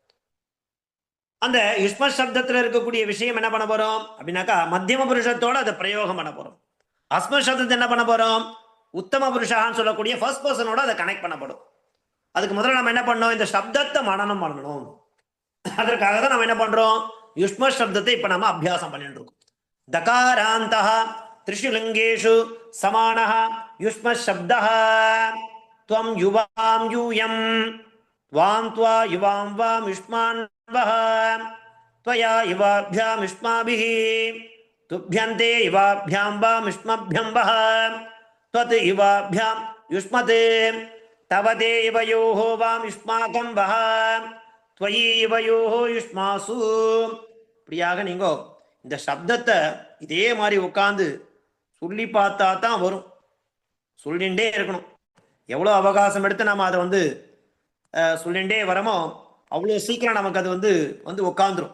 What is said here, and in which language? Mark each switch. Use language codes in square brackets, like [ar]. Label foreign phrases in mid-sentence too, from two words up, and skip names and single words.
[ta] அந்த யுஷ்ம சப்தத்தில் இருக்கக்கூடிய விஷயம் என்ன பண்ண போறோம் அப்படின்னாக்கா மத்தியம புருஷத்தோட அதை பிரயோகம் பண்ண போறோம். அஸ்ம சப்தத்தை என்ன பண்ண போறோம்? உத்தம புருஷான்னு சொல்லக்கூடிய [en] first personஓட [ta] அதை கனெக்ட் பண்ணப்படும். அதுக்கு முதல்ல நம்ம என்ன பண்ணோம்? இந்த சப்தத்தை மனனம் பண்ணணும். அதற்காக தான் நம்ம என்ன பண்றோம்? யுஷ்ம சப்தத்தை இப்ப நம்ம அபியாசம் பண்ணிட்டு இருக்கோம். [sa] தகாராந்தः त्रिषु लिंगेषु समानः युष्म शब्दः त्वं युवां यूयं त्वां त्वा युवां वां युष्मान् वः त्वया युवाभ्यां युष्माभिः तुभ्यन्ते युवाभ्यां वां युष्मभ्यं वः त्वत् युवाभ्यां युष्मत् तव ते युवयोः वां युष्माकं वः त्वयि युवयोः युष्मासु. [ta] இப்படியாக நீங்க இந்த சப்தத்தை இதே மாதிரி உட்காந்து சொல்லி பார்த்தா தான் வரும். சொல்லிகிட்டே இருக்கணும். எவ்வளோ அவகாசம் எடுத்து நம்ம அதை சொல்லிகிட்டே வரமோ அவ்வளோ சீக்கிரம் நமக்கு அது வந்து உட்காந்துரும்.